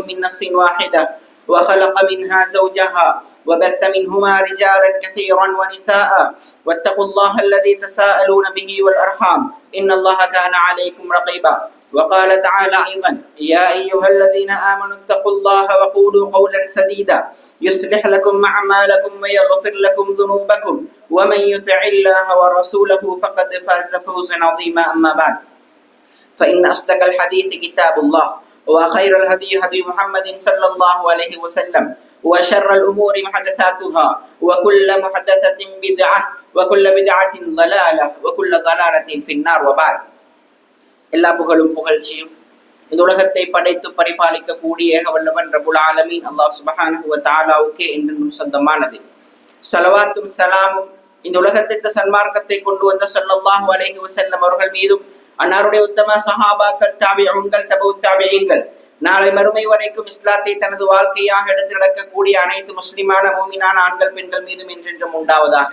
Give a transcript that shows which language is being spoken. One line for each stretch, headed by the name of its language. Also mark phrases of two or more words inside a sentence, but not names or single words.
Arabic: من نفس واحدة وخلق منها زوجها وبث منهما رجالا كثيرا ونساء واتقوا الله الذي تساءلون به والأرحام إن الله كان عليكم رقيبا وقال تعالى أيضا يا أيها الذين آمنوا اتقوا الله وقولوا قولا سديدا يصلح لكم أعمالكم ويغفر لكم ذنوبكم ومن يطع الله ورسوله فقد فاز فوزا عظيما أما بعد فإن أصدق الحديث كتاب الله وخير الهدي هدي محمد صلى الله عليه وسلم وشر الأمور محدثاتها وكل محدثة بدعة وكل بدعة ضلالة وكل ضلالة في النار وبعد
Tamil: எல்லா புகழும் புகழ்ச்சியும் இந்த உலகத்தை படைத்து பரிபாலிக்க கூடிய ஏகவல்லவன்
Arabic: رب العالمين الله سبحانه وتعالى
Tamil: என்றென்றும் சொந்தமானது. ஸலவாத்தும் ஸலாமும் இந்த உலகத்துக்கு சன்மார்க்கத்தை கொண்டு வந்த
Arabic: صلى الله عليه وسلم
Tamil: அவர்கள் மீதும் அன்னாருடைய உத்தம சஹாபாக்கள் தாபிஊன்கள் தபூத் தாபிஈன்கள் நாளை மறுமை வரைக்கும் இஸ்லாத்தை தனது வாழ்க்கையாக எடுத்து நடக்கக்கூடிய அனைத்து முஸ்லிமான மூமினான ஆண்கள் பெண்கள் மீதும் என்றென்றும் உண்டாவதாக.